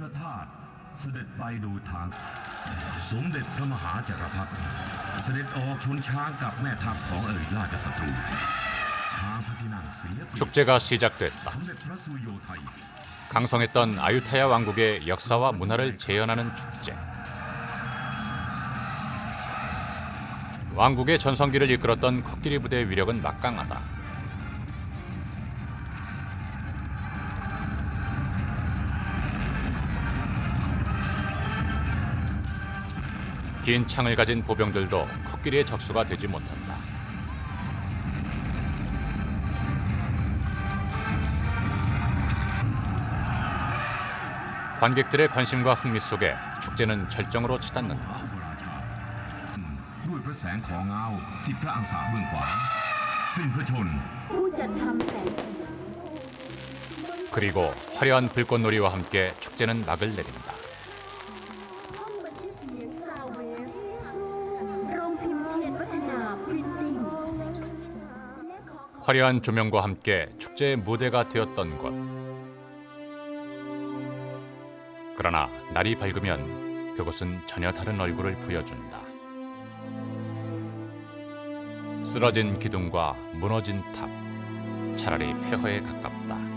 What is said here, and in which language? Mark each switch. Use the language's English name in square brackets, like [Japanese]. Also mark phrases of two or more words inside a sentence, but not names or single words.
[Thai] เสด็จไปดูทาง สมเด็จพระมหาจักรพรรดิเสด็จออกชนช้างกับแม่ทัพของอริราชศัตรูช้างพระที่นั่งเสียเปรียบ [Korean] 축제가 시작됐다. [Thai] สมเด็จพระสุริโยไทย [Korean] 강성했던 아유타야 왕국의 역사와 문화를 재현하는 축제. 왕국의 전성기를 이끌었던 코끼리 부대의 위력은 막강하다. 긴 창을 가진 보병들도 코끼리의 적수가 되지 못한다. 관객들의 관심과 흥미 속에 축제는 절정으로 치닫는다. [Thai] ด้วยพระแสงของเงาที่พระอังสาเบื้องขวาสิ้นพระชน ผู้จัดทำแสงสี [Korean] 그리고 화려한 불꽃놀이와 함께 축제는 막을 내린다. [Thai] ห้องบันทึกเสียงซาวเวฟโรงพิมพ์เทียนวัฒนาพรินติ้งและขอ [Korean] 화려한 조명과 함께 축제의 무대가 되었던 곳. 그러나 날이 밝으면 그곳은 전혀 다른 얼굴을 보여준다. 쓰러진 기둥과 무너진 탑, 차라리 폐허에 가깝다.